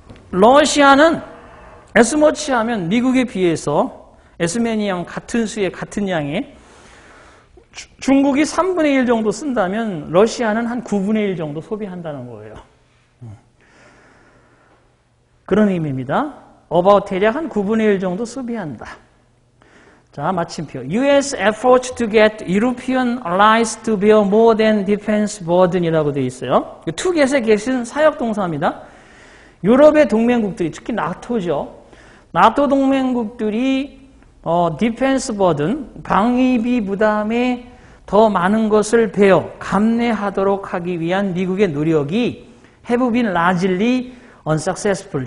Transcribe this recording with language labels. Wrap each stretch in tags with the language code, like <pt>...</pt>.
<ko>러시아는 S머치 하면 미국에 비해서 S맨이 양 같은 수의 같은 양에 중국이 3분의 1 정도 쓴다면 러시아는 한 9분의 1 정도 소비한다는 거예요. 그런 의미입니다. about 대략 한 9분의 1 정도 소비한다. 자, 마침표.</ko> <en>US efforts to get European allies to bear more than defense burden이라고</en> <ko>되어 있어요. to get의 get은 사역동사입니다. 유럽의 동맹국들이, 특히 나토죠. 나토 동맹국들이 디펜스 버든, 방위비 부담에 더 많은 것을 베어 감내하도록 하기 위한 미국의 노력이</ko> <en>have been largely unsuccessful.</en>